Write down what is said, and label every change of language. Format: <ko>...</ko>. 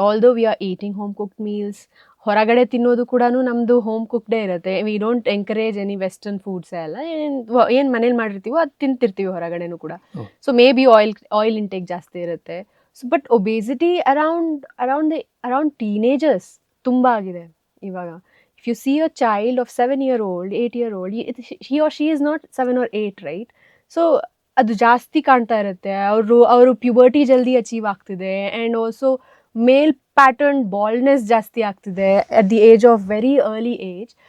<en>although we are eating home cooked meals,</en> <kn>ಹೊರಗಡೆ ತಿನ್ನೋದು ಕೂಡ ನಮ್ಮದು ಹೋಮ್ ಕುಕ್ಡೇ ಇರುತ್ತೆ.</kn> <en>we don't encourage any western foods</en> <kn>ಎಲ್ಲ. ಏನು ಮನೇಲಿ ಮಾಡಿರ್ತೀವೋ ಅದು ತಿಂತಿರ್ತೀವಿ ಹೊರಗಡೆನೂ ಕೂಡ. So may be oil intake ಜಾಸ್ತಿ ಇರುತ್ತೆ. So but obesity around teenagers ತುಂಬ ಆಗಿದೆ ಇವಾಗ.</kn> <en>If you see a child of 7-year-old, 8-year-old, he or she is not 7 or 8, right?</en> <kn>So ಅದು ಜಾಸ್ತಿ ಕಾಣ್ತಾ ಇರುತ್ತೆ. ಅವರು ಪ್ಯೂಬರ್ಟಿ ಜಲ್ದಿ ಅಚೀವ್ ಆಗ್ತಿದೆ.</kn> <en>and also male pattern baldness</en> <kn>ಜಾಸ್ತಿ ಆಗ್ತಿದೆ</kn> <en>At the age of very early age.</en>